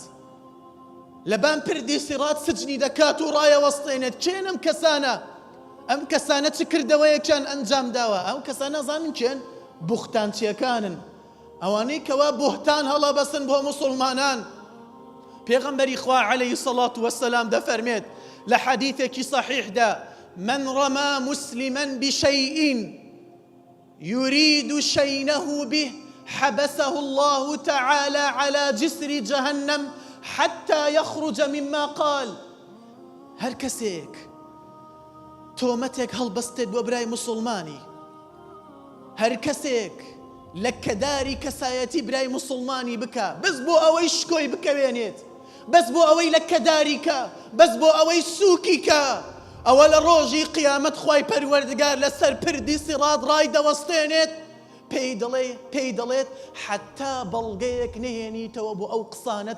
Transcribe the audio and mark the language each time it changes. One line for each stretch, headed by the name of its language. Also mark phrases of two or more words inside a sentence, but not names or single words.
Central Kurdish: لەبان پردی سیڕات سجنی دەکات و ڕایەوەستێنێت چێن ئەم کەسانە ئەم کەسانە چ کردەوەیەکیان ئەنجام داوە ئەم کەسانە زانن چێن بوختانچیەکانن ئەوانەی کەوا بوهتان هەڵەبەسن بۆ موسڵمانان پێغەمبەری خوا
Arabic: عەلەیهی سەڵات وەسەلام
Central Kurdish: دەفەرمێت لە حەدیثێکی صەحیحدا
Arabic: من رمى مسلما بشيء يريد شينه به حبسه الله تعالى على جسر جهنم حتى يخرج مما قال
Central Kurdish: هەر کەسێک تۆمەتێک هەڵبەستێت بۆ برای موسڵمانی هەر کەسێک لە کەداری کەسایەتی برای موسڵمانی بکە بەس بۆ ئەوەی شکۆی بکەوێنێت بەس بۆ ئەوەی لە کەداری کە بەس بۆ ئەوەی سووکی کە ئەوە لە ڕۆژی قیامەت خوای پەروەردگار لەسەر پردی سیڕات ڕای دەوەستێنێت پێی دەڵێت حەتا بەڵگەیەک نهێنیتەوە بۆ ئەو قسانت